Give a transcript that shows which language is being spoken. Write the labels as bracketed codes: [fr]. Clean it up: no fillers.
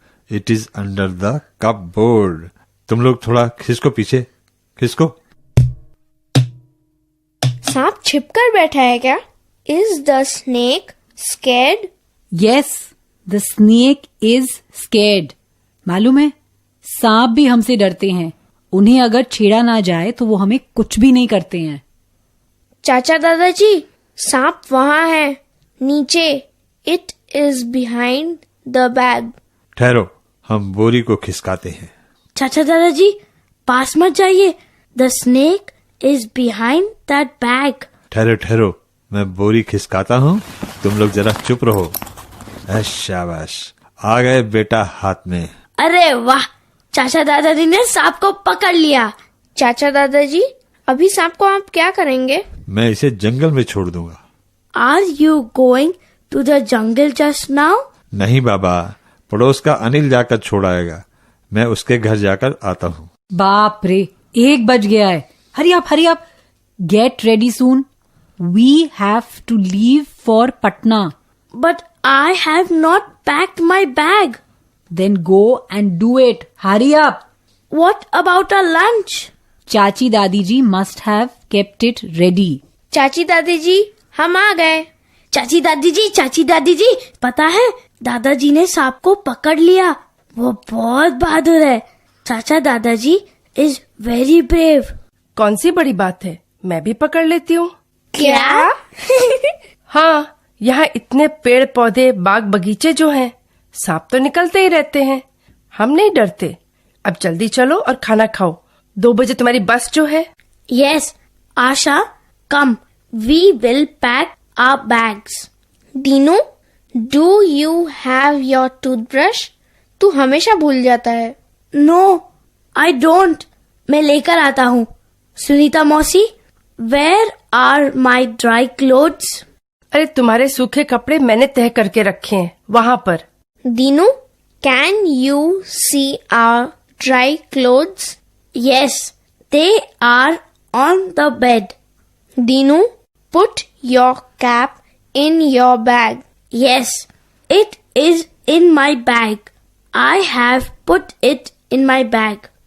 [en] It is under the cupboard. [hi] तुम लोग थोड़ा खिसको पीछे, खिसको। सांप छिपकर बैठा है क्या? [en] Is the snake scared? Yes, the snake is scared. [hi] मालूम है, सांप भी हमसे डरते हैं। उन्हें अगर छेड़ा ना जाए तो वो हमें कुछ भी नहीं करते हैं। चाचा दादाजी, सांप वहाँ है, नीचे। [en] It is behind the bag. [hi] ठहरो, हम बोरी को खिसकाते हैं। चाचा दादाजी, पास मत जाइए। [en] The snake is behind that bag. [hi] ठहरो ठहरो, मैं बोरी खिसकाता हूँ, तुम लोग जरा चुप रहो। शाबाश, आ गए बेटा हाथ में। अरे वाह, चाचा दादाजी ने सांप को पकड़ लिया। चाचा दादाजी, अभी सांप को आप क्या करेंगे? मैं इसे जंगल में छोड़ दूंगा। [en] Are you going to the jungle just now? [hi] नहीं बाबा, पड़ोस का अनिल जाकर छोड़ आएगा। मैं उसके घर जाकर आता हूँ। बाप रे, 1 बज गया है। Hurry up, get ready soon. [en] We have to leave for Patna. But I have not packed my bag. Then go and do it. Hurry up. What about our lunch? Chachi dadi ji must have kept it ready. [hi] चाची दादी जी, हम आ गए। चाची दादी जी, पता है दादाजी ने सांप को पकड़ लिया। वो बहुत बहादुर है। [en] Chacha dadaji is very brave. [hi] कौन सी बड़ी बात है, मैं भी पकड़ लेती हूँ। क्या? हाँ, यहाँ इतने पेड़ पौधे बाग बगीचे जो हैं, सांप तो निकलते ही रहते हैं। हम नहीं डरते। अब जल्दी चलो और खाना खाओ। 2 बजे तुम्हारी बस जो है। [en] Yes, Asha, come. We will pack our bags. Dinu, do you have your toothbrush? [hi] तू हमेशा भूल जाता है। [en] No, I don't. [hi] मैं लेकर आता हूँ। [en] Sunita mausi, where are my dry clothes? [hi] अरे तुम्हारे सूखे कपड़े मैंने तह करके रखे हैं वहाँ पर। [en] Dinu, can you see our dry clothes? Yes, they are on the bed. Dinu, put your cap in your bag. Yes, it is in my bag. I have put it in my bag.